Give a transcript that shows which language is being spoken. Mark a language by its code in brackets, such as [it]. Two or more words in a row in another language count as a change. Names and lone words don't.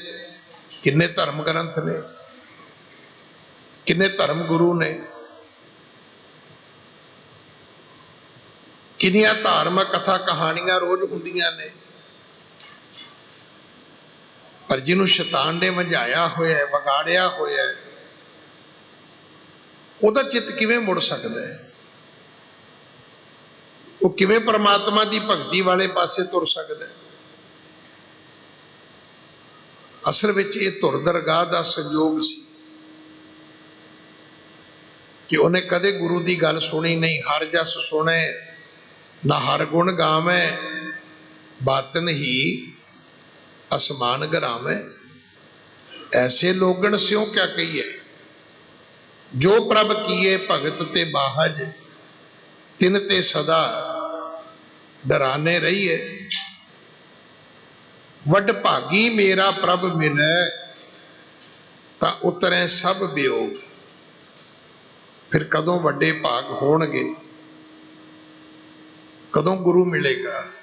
[pa] ਕਿੰਨੇ ਧਰਮ ਗ੍ਰੰਥ ਨੇ, ਕਿੰਨੇ ਧਰਮ ਗੁਰੂ ਨੇ, ਕਿੰਨੀਆਂ ਧਾਰਮਿਕ ਕਥਾ ਕਹਾਣੀਆਂ ਰੋਜ਼ ਹੁੰਦੀਆਂ ਨੇ, ਪਰ ਜਿਨ੍ਹਾਂ ਸ਼ੈਤਾਨ ਨੇ ਵੰਝਾਇਆ ਹੋਇਆ, ਵਿਗਾੜਿਆ ਹੋਇਆ, ਉਹਦਾ ਚਿੱਤ ਕਿਵੇਂ ਮੁੜ ਸਕਦਾ ਹੈ? ਵੋ ਕਿਵੇਂ ਪਰਮਾਤਮਾ ਕੀ ਭਗਤੀ ਵਾਲੇ ਪਾਸੇ ਤੁਰ ਸਕਦਾ ਹੈ? ਅਸਲ ਵਿੱਚ ਯੇ ਤੁਰ ਦਰਗਾਹ ਕਾ ਸੰਜੋਗ ਸੀ ਕਿ ਉਨ੍ਹੇਂ ਕਦੇ ਗੁਰੂ ਕੀ ਗੱਲ ਸੁਣੀ ਨਹੀਂ। ਹਰਿ ਜਸੁ ਸੁਨੇ ਨਾ ਹਰਿ ਗੁਣ ਗਾਵੇ, ਬਾਤਨ ਹੀ ਅਸਮਾਨ ਗਿਰਾਵੇ। ਐਸੇ ਲੋਗਨ ਸਿਉਂ ਕਿਆ ਕਹੀਐ, ਜੋ ਪ੍ਰਭ ਕੀਏ ਭਗਤਿ ਤੇ ਬਾਹਜ, ਤਿਨ ਤੇ ਸਦਾ ਡਰਾਨੇ ਰਹੀਐ। ਵਡ ਭਾਗੀ ਮੇਰਾ ਪ੍ਰਭ ਮਿਲੇ, ਤਾ ਉਤਰੇ ਸਭ ਵਿਜੋਗ। ਫਿਰ ਕਦੋਂ ਵੱਡੇ ਭਾਗ ਹੋਣਗੇ, ਕਦੋਂ ਗੁਰੂ ਮਿਲੇਗਾ?